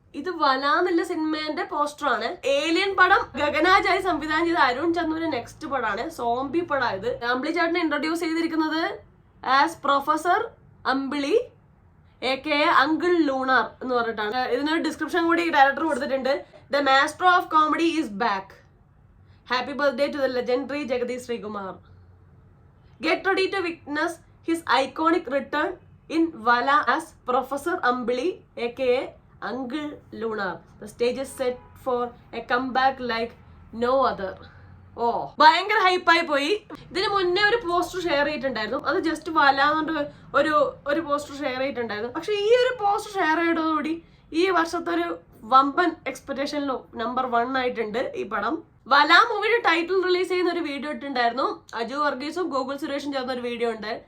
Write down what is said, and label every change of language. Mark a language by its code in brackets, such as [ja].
[ml] ഇത് വലാന്നുള്ള സിനിമേന്റെ പോസ്റ്ററാണ്. ഏലിയൻ പടം ഗഗനാജായി സംവിധാനം ചെയ്ത അരുൺ ചന്ദുവിന്റെ നെക്സ്റ്റ് പടമാണ്. സോംബി പടം. ഇത് അമ്പിളിച്ചേട്ടനെ ഇൻട്രൊഡ്യൂസ് ചെയ്തിരിക്കുന്നത് ആസ് പ്രൊഫസർ അമ്പിളി AKA അങ്കിൾ ലൂണാർ എന്ന് പറഞ്ഞിട്ടാണ്. ഇതിനൊരു ഡിസ്ക്രിപ്ഷൻ കൂടി ഡയറക്ടർ കൊടുത്തിട്ടുണ്ട്. The master of comedy is back. [en] Happy birthday to the legendary Jagadish Srikumar. Get ready to witness his iconic return in Vala as Professor Ambili, aka Uncle Lunar. The stage is set for a comeback like no other. [ml] ഓ ഭയങ്കര ഹൈപ്പായി പോയി. ഇതിന് മുന്നേ ഒരു poster share ചെയ്തിട്ടുണ്ടായിരുന്നു. അത് just വലാന്നുകൊണ്ട് ഒരു poster share ചെയ്തിട്ടുണ്ടായിരുന്നു. പക്ഷെ ഈ ഒരു പോസ്റ്റർ ഷെയർ ചെയ്തതോടുകൂടി ഈ വർഷത്തെ ഒരു വമ്പൻ എക്സ്പെക്ടേഷനിലും നമ്പർ 1 ആയിട്ടുണ്ട് ഈ പടം. വല മൂവിയുടെ ടൈറ്റിൽ റിലീസ് ചെയ്യുന്ന ഒരു വീഡിയോ ഇട്ടുണ്ടായിരുന്നു. അജു വർഗീസും ഗോകുൽ സുരേഷും ചേർന്ന ഒരു വീഡിയോ ഉണ്ട്.